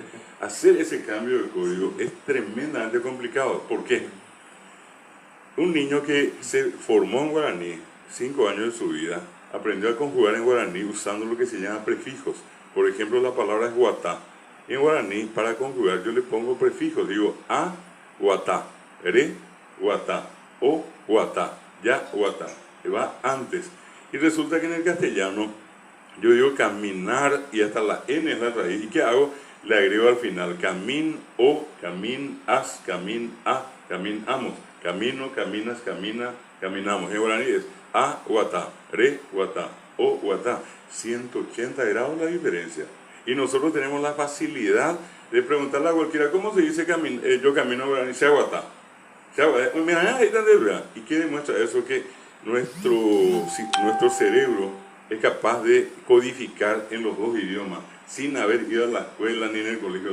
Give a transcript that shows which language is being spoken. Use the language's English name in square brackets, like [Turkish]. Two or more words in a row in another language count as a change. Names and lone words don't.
[Spanish] Hacer ese cambio de código es tremendamente complicado. ¿Por qué? Un niño que se formó en guaraní 5 años de su vida, aprendió a conjugar en guaraní usando lo que se llama prefijos. Por ejemplo, la palabra es guatá. En guaraní, para conjugar, yo le pongo prefijos. Digo a, [Guarani] guatá, re, guatá, o, guatá, ya, guatá. [Spanish] Que va antes. Y resulta que en el castellano, yo digo caminar y hasta la N es la raíz. ¿Y qué hago? Le agrego al final camin, o, camin, as, camin, a, caminamos. Camino, caminas, camina, caminamos. En guaraní es a, [Guarani] guatá, re, guatá, o, guatá. [Spanish] 180 grados la diferencia. Y nosotros tenemos la facilidad de preguntarle a cualquiera, ¿cómo se dice yo camino a guaraní? [Guarani] Se aguatá. [Spanish] ¿Y qué demuestra eso? Que nuestro cerebro es capaz de codificar en los dos idiomas sin haber ido a la escuela ni en el colegio.